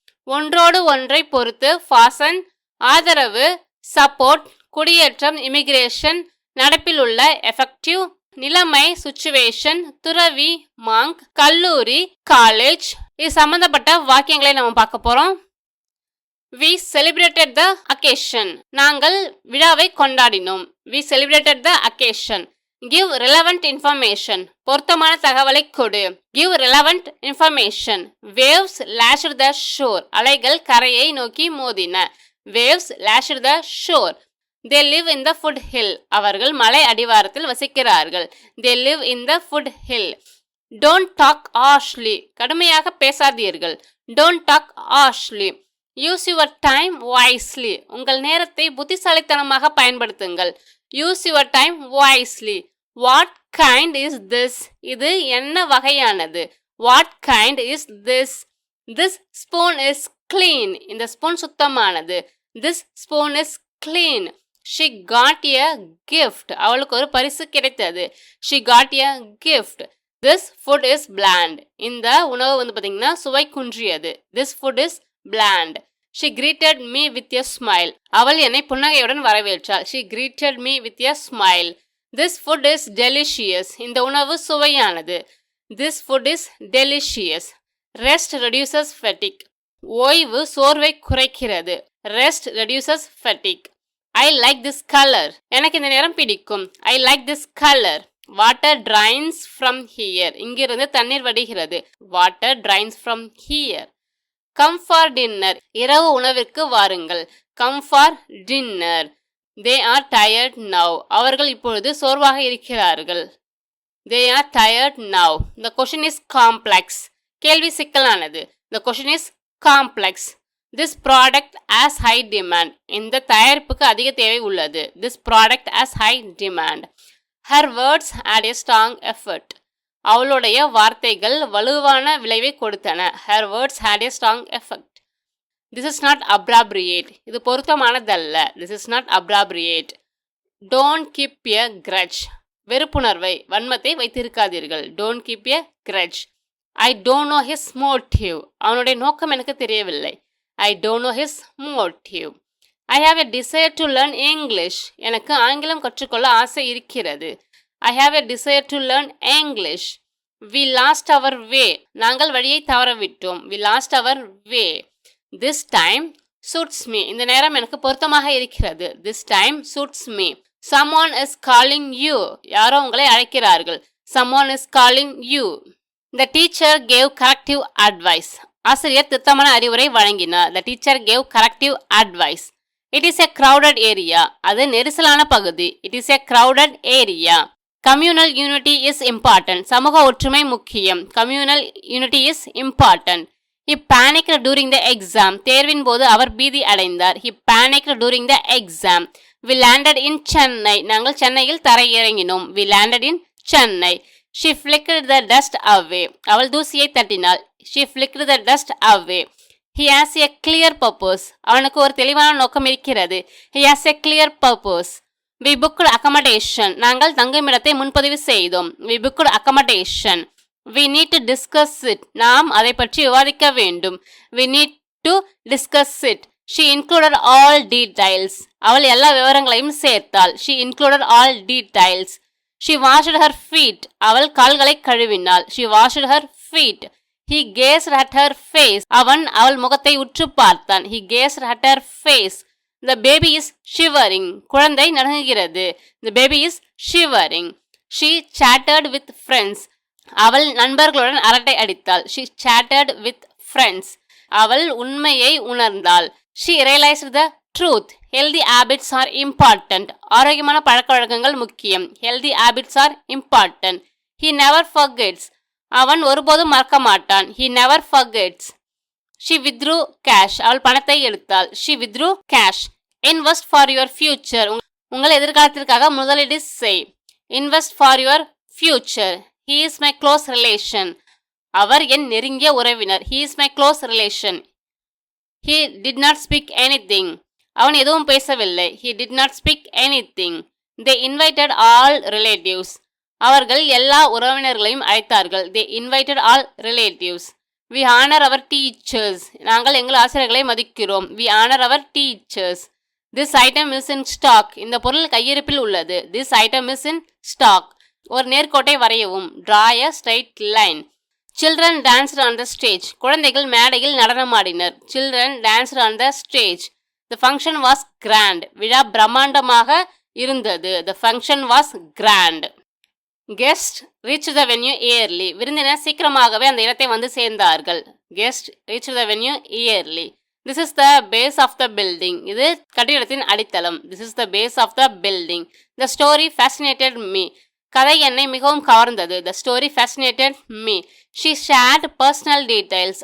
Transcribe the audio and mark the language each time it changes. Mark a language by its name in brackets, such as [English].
[Tamil] ஒன்றோடு ஒன்றை பொறுத்து [English] fasten, [Tamil] ஆதரவு [English] support, [Tamil] குடியேற்றம் [English] immigration, [Tamil] நடப்பில் உள்ள [English] effective, [Tamil] நிலைமை [English] situation, [Tamil] துறவி [English] monk, [Tamil] கல்லூரி காலேஜ். இது சம்பந்தப்பட்ட வாக்கியங்களை நம்ம பார்க்க போறோம். [English] We celebrated the occasion. [Tamil] நாங்கள் விழாவை கொண்டாடினோம். [English] We celebrated the occasion. Give relevant information. [Tamil] பொருத்தமான தகவலை கொடு. [English] Give relevant information. Waves lashed the shore. [Tamil] அலைகள் கரையை நோக்கி மோதின. [English] Waves lashed the shore. They live in the foot hill. [Tamil] அவர்கள் மலை அடிவாரத்தில் வசிக்கிறார்கள். [English] They live in the foot hill. Don't talk harshly. [Tamil] கடுமையாக பேசாதீர்கள். [English] Don't talk harshly. Use your time wisely. [Tamil] உங்கள் நேரத்தை புத்திசாலித்தனமாக பயன்படுத்துங்கள். [English] Use your time wisely. What kind is this? [Tamil] இது என்ன வகையானது? [English] What kind is this? This spoon is clean. [Tamil] இந்த spoon சுத்தமானது. [English] This spoon is clean. She got a gift. [Tamil] அவளுக்கு ஒரு பரிசு கிடைத்தது. [English] She got a gift. This food is bland. [Tamil] இந்த உணவு பார்த்தீங்கன்னா சுவை குன்றியது. [English] This food is bland. She greeted me with a smile. [Tamil] அவள் என்னை புன்னகையுடன் வரவேற்றாள். [English] She greeted me with a smile. This food is delicious. [Tamil] இந்த உணவு சுவையானது. [English] This food is delicious. Rest reduces fatigue. [Tamil] ஓய்வு சோர்வை குறைக்கிறது. [English] Rest reduces fatigue. I like this color. [Tamil] எனக்கு இந்த நிறம் பிடிக்கும். [English] I like this color. Water drains from here. [Tamil] இங்கிருந்து தண்ணீர் வடிகிறது. [English] Water drains from here. Come for dinner. [Tamil] இரவு உணவிற்கு வாருங்கள். [English] Come for dinner. They are tired now. [Tamil] அவர்கள் இப்பொழுது சோர்வாக இருக்கிறார்கள். [English] They are tired now. The question is complex. [Tamil] கேள்வி சிக்கலானது. [English] The question is complex. This product has high demand. [Tamil] இந்த தயாரிப்புக்கு அதிக தேவை உள்ளது. [English] This product has high demand. Her words had a strong effort. [Tamil] அவளுடைய வார்த்தைகள் வலுவான விளைவை கொடுத்தன. [English] Her words had a strong effect. This is not appropriate. [Tamil] இது பொருத்தமானதல்ல. [English] This is not appropriate. Don't keep a grudge. [Tamil] வெறுப்புணர்வை வன்மத்தை வைத்திருக்காதீர்கள். [English] Don't keep a grudge. I don't know his motive. [Tamil] அவனுடைய நோக்கம் எனக்கு தெரியவில்லை. [English] I don't know his motive. I have a desire to learn English. [Tamil] எனக்கு ஆங்கிலம் கற்றுக்கொள்ள ஆசை இருக்கிறது. [English] I have a desire to learn English. We lost our way. [Tamil] நாங்கள் வழியை தவறவிட்டோம். [English] We lost our way. This time suits me. [Tamil] இந்த நேரம் எனக்கு பொருத்தமாக இருக்கிறது. [English] This time suits me. Someone is calling you. [Tamil] யாரோ உங்களை அழைக்கிறார்கள். [English] Someone is calling you. The teacher gave corrective advice. [Tamil] ஆசிரியர் திருத்தமான அறிவுரை வழங்கினார். [English] The teacher gave corrective advice. It is a crowded area. [Tamil] அது நெரிசலான பகுதி. [English] It is a crowded area. Communal unity is important. [Tamil] சமூக ஒற்றுமை முக்கியம். [English] Communal unity is important. He panicked during the exam. [Tamil] தேர்வின் போது அவர் பீதி அடைந்தார். [English] He panicked during the exam. We landed in Chennai. [Tamil] நாங்கள் சென்னையில் தரையிறங்கினோம். [English] We landed in Chennai. She flicked the dust away. [Tamil] அவள் தூசியை தட்டினாள். [English] She flicked the dust away. He has a clear purpose. [Tamil] அவனுக்கு ஒரு தெளிவான நோக்கம் இருக்கிறது. [English] He has a clear purpose. We booked accommodation. [Tamil] நாங்கள் தங்குமிடத்தை முன்பதிவு செய்தோம். [English] We booked accommodation. We need to discuss it. [Tamil] நாம் அதை பற்றி விவாதிக்க வேண்டும். [English] We need to discuss it. She included all details. [Tamil] அவள் எல்லா விவரங்களையும் சேர்த்தாள். [English] She included all details. She washed her feet. [Tamil] அவள் கால்களை கழுவினாள். [English] She washed her feet. He gazed at her face. [Tamil] அவன் அவள் முகத்தை உற்று பார்த்தான். [English] He gazed at her face. The baby is shivering. [Tamil] குழந்தை நடுங்குகிறது. [English] The baby is shivering. She chatted with friends. [Tamil] அவள் நண்பர்களுடன் அரட்டை அடித்தாள். [English] She chatted with friends. [Tamil] அவள் உண்மையை உணர்ந்தாள். [English] She realized the truth. Healthy habits are important. [Tamil] ஆரோக்கியமான பழக்கவழக்கங்கள் முக்கியம். [English] Healthy habits are important. He never forgets. [Tamil] அவன் ஒருபோதும் மறக்க மாட்டான். [English] He never forgets. She withdrew cash. [Tamil] அவள் பணத்தை எடுத்தாள். [English] She withdrew cash. Invest for your future. [Tamil] உங்கள் எதிர்காலத்திற்காக முதலீடு செய். [English] Invest for your future. He is my close relation. [Tamil] அவர் என் நெருங்கிய உறவினர். [English] He is my close relation. He did not speak anything. [Tamil] அவன் எதுவும் பேசவில்லை. [English] He did not speak anything. They invited all relatives. [Tamil] அவர்கள் எல்லா உறவினர்களையும் அழைத்தார்கள். [English] They invited all relatives. We honor our teachers. [Tamil] நாங்கள் எங்கள் ஆசிரியர்களை மதிக்கிறோம். [English] We honor our teachers. This item is in stock. [Tamil] இந்த பொருள் கையிருப்பில் உள்ளது. [English] This item is in stock. [Tamil] ஒரு நேர்கோட்டை வரையவும். [English] Draw a straight line. Children danced on the stage. [Tamil] குழந்தைகள் மேடையில் நடனமாடினர். [English] Children danced on the stage. The function was grand. [Tamil] விழா பிரம்மாண்டமாக இருந்தது. [English] The function was grand. Guests reached the venue early. [Tamil] விருந்தினர் சீக்கிரமாகவே அந்த இடத்தை வந்து சேர்ந்தார்கள். [English] Guests reached the venue early. This is the base of the building. [Tamil] இது கட்டிடத்தின் அடித்தளம். [English] This is the base of the building. The story fascinated me. [Tamil] கதை என்னை மிகவும் கவர்ந்தது. [English] The story fascinated me. She shared personal details.